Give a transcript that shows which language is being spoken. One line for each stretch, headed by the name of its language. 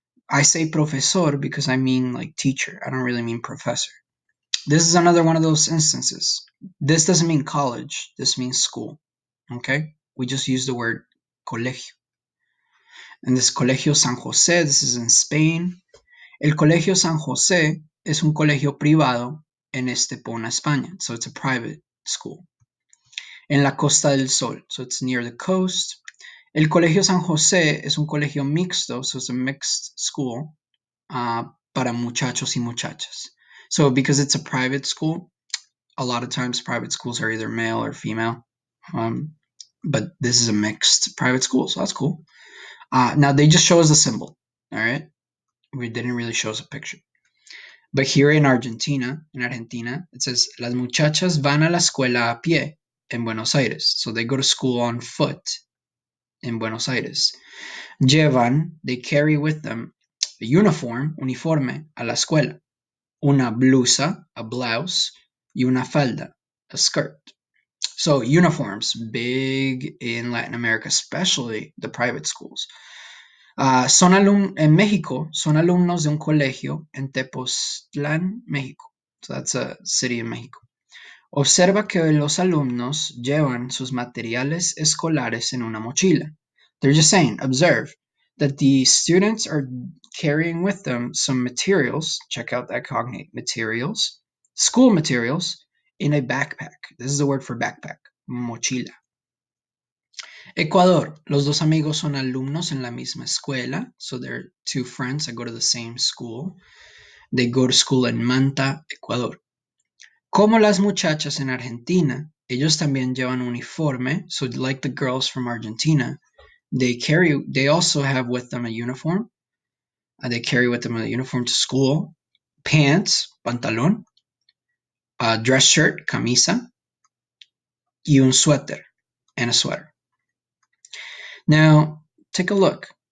English: I say profesor because I mean like teacher. I don't really mean professor. This is another one of those instances. This doesn't mean college. This means school. Okay? We just use the word colegio. And this Colegio San José, this is in Spain.
Spanish: El Colegio San José es un colegio privado en Estepona, España.
English: So it's a private school.
Spanish: En la Costa del Sol,
English: so it's near the coast.
Spanish: El Colegio San José es un colegio mixto,
English: so it's a mixed school
Spanish: para muchachos y muchachas.
English: So because it's a private school, a lot of times private schools are either male or female. But this is a mixed private school, so that's cool. Now they just show us the symbol. All right, we didn't really show us a picture. But here in Argentina, it says
Spanish: las muchachas van a la escuela a pie en Buenos Aires.
English: So they go to school on foot in Buenos Aires. Llevan, they carry with them a uniforme,
Spanish: a la escuela. Una blusa,
English: a blouse,
Spanish: y una falda,
English: a skirt. So uniforms, big in Latin America, especially the private schools.
Spanish: En México, son alumnos de un colegio en Tepoztlán, México.
English: So that's a city in México.
Spanish: Observa que los alumnos llevan sus materiales escolares en una mochila.
English: They're just saying, observe that the students are carrying with them some materials. Check out that cognate, materials, school materials, in a backpack. This is the word for backpack, mochila. Ecuador.
Spanish: Los dos amigos son alumnos en la misma escuela.
English: So they're two friends that go to the same school. They go to school in Manta, Ecuador.
Spanish: Como las muchachas en Argentina, ellos también llevan uniforme.
English: So like the girls from Argentina, they also have with them a uniform. They carry with them a uniform to school. Pants, pantalón. Dress shirt, camisa.
Spanish: Y un suéter,
English: and a sweater. Now, take a look.